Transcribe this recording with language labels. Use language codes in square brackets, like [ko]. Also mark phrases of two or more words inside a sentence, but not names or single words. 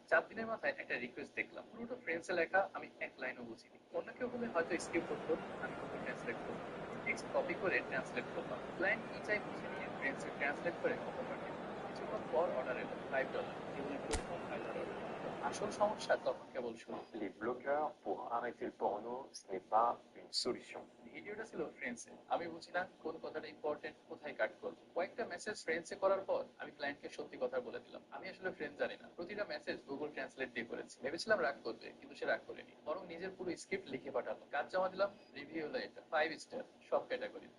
[bn] 4 দিনের মাথায় একটা রিকোয়েস্ট দেখলাম, পুরোটা ফ্রেন্সে লেখা, আমি এক লাইনও বুঝিনি। অন্য কেউ হলে হয়তো স্কিপ করতো, আমি গুগল ট্রান্সলেট করলাম, পুরো টেক্সট কপি করে ট্রান্সলেট করলাম। ক্লায়েন্ট কি চাই বুঝে নিয়ে ফ্রেন্সে ট্রান্সলেট করে অফার পাঠিয়ে দিল। কিছুক্ষণ পর অর্ডার এলো $5, জীবনের প্রথম ফাইবার অর্ডার। আসল সমস্যা তখন কেবল শুরু। [fr] Les bloqueurs pour arrêter le porno, ce n'est pas une solution. [bn] ভিডিওটা ছিল ফ্রেন্সে, আমি বুঝি না কোন কথাটা ইম্পর্টেন্ট, কোথায় কাট করব। কয়েকটা মেসেজ ফ্রেন্সে করার পর আমি ক্লায়েন্টকে সত্যি কথা বলে দিলাম, আমি আসলে ফ্রেন্স জানি না। প্রতিটা মেসেজ গুগল ট্রান্সলেট দিয়ে করেছি। ভেবেছিলাম রাগ করবে, কিন্তু সে রাগ করেনি, বরং নিজের পুরো স্ক্রিপ্ট লিখে পাঠালো। কাজ জমা দিলাম, রিভিউ হলো এটা 5 স্টার, সব ক্যাটাগরিতে।